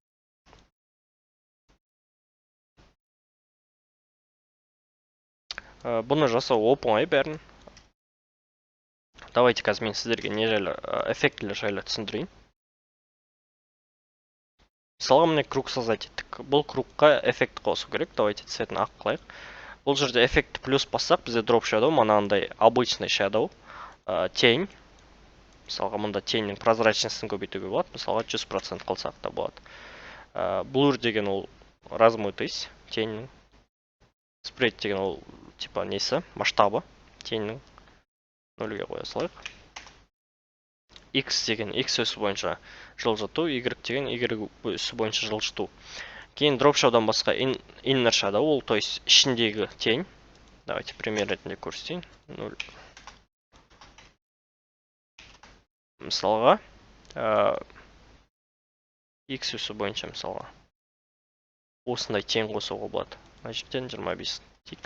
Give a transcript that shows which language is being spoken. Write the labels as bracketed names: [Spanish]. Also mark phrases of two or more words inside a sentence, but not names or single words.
[Kazakh] Бұны жасау оп-оңай бәрін. Давайте қазір мен сіздерге не жайлы эффектілер жайлы түсіндірейін. Мысалға міне [Russian] круг создать [Kazakh] еттік. Бұл кругқа эффект қосу керек. Давайте цветін ақ қылайық. Бұл жерде эффекті плюс бассақ, бізде [English] drop shadow, [Kazakh] манандай обычный shadow, тень. Мысалға мұнда теннің прозрачностьін көбейтуге болады. Мысалға 100% қылсақ та болады. Blur деген ол размытость теннің. Spread деген ол типа несі, масштабы теннің. 0-ге қоя салайық. X деген X өсі бойынша жылжыту, Y деген Y өсі бойынша жылжыту. Кейін [English] drop shadow'дан [Kazakh] басқа [English] inner shadow, [Kazakh] ол [Russian] то есть [Kazakh] ішіндегі тень. Давайте пример ретінде көрсетейін. 0. Мысалға, X өсі бойынша мысалға. Осындай тень қосуға болады. Мына жерден 25 тик.